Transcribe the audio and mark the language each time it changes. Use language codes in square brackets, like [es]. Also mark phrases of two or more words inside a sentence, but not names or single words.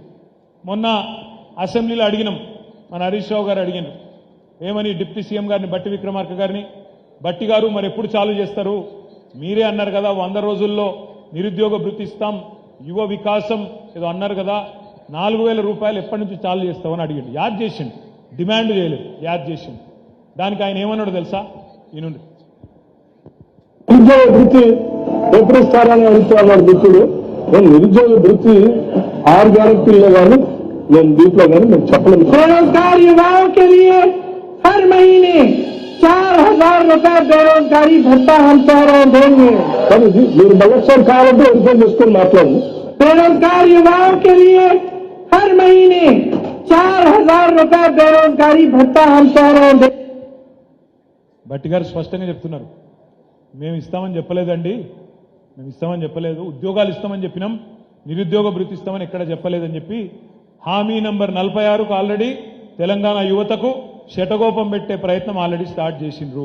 [te] మొన్న అసెంబ్లీలో అడిగినాం, మన హరీష్ రావు గారు అడిగినారు ఏమని, [en] deputy CM [te] గారిని బట్టి విక్రమార్క గారిని, బట్టి గారు మరి ఎప్పుడు చాలు చేస్తారు, మీరే అన్నారు కదా 100 రోజుల్లో నిరుద్యోగ భృతి ఇస్తాం, యువ వికాసం ఏదో అన్నారు కదా, 4,000 రూపాయలు ఎప్పటి నుంచి చాలు చేస్తామని అడిగిండు. యాద్ చేసిండు, డిమాండ్ చేయలేదు, యాద్ చేసిండు. దానికి ఆయన ఏమన్నాడు తెలుసా? ఈనుండి నిరుద్యోగ వృత్తి ఎప్పుడు ఇస్తారని అడుగుతున్నాడు మిత్రుడు. నేను నిరుద్యోగ వృత్తి 6 గ్యారెంటీల్లో కానీ నేను దీంట్లో కానీ నేను చెప్పలేదు. [hi] बेरोजगार युवाओं के लिए हर महीने 4,000 रुपए बेरोजगारी भत्ता हम शहरों देंगे. [te] కానీ ఇది మీరు మళ్ళొకసారి కావాలంటే ఇన్ఫార్మ్ చేసుకొని మాట్లాడండి. [hi] बेरोजगार युवाओं के लिए हर महीने 4,000 रुपए बेरोजगारी भत्ता हम शहरों देंगे. [te] బట్టి గారు స్పష్టంగా చెప్తున్నారు, మేము ఇస్తామని చెప్పలేదండి, మేము ఇస్తామని చెప్పలేదు, ఉద్యోగాలు ఇస్తామని చెప్పినాం, నిరుద్యోగ భృతి ఇస్తామని ఎక్కడ చెప్పలేదని చెప్పి హామీ నంబర్ 46కు ఆల్రెడీ తెలంగాణ యువతకు శటగోపం పెట్టే ప్రయత్నం [en] already start [te] చేసిండ్రు.